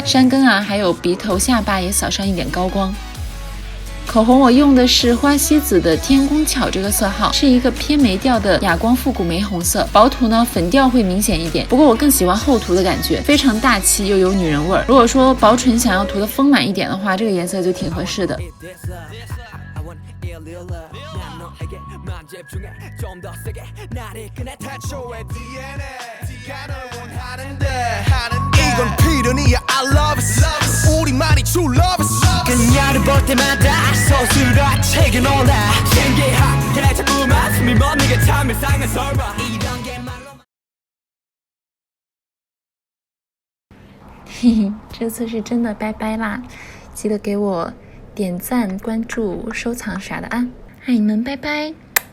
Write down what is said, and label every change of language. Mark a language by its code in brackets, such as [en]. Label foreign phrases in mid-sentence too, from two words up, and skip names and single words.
[zh] 山根啊，还有鼻头下巴也扫上一点高光。口红我用的是花西子的天宫巧这个色号，是一个偏眉调的哑光复古玫红色，薄涂呢粉调会明显一点，不过我更喜欢厚涂的感觉，非常大气又有女人味儿。如果说薄唇想要涂的丰满一点的话，这个颜色就挺合适的。 [ko] 난 너에게만 집중해 좀 더 세게 날 이끄네 태초의 DNA가 널 원하는데 이건 필연이야 [en] I love it [ko] 우리만이 [en] true love it [ko] 그녀를 볼 때마다 서술아 책에 놀라 신기하게 자꾸만 숨이 멎는 참 이상한 설마 이런 게 말로 [zh] 嘿嘿，这次是真的拜拜啦！记得给我点赞、关注、收藏啥的啊！爱你们，拜拜。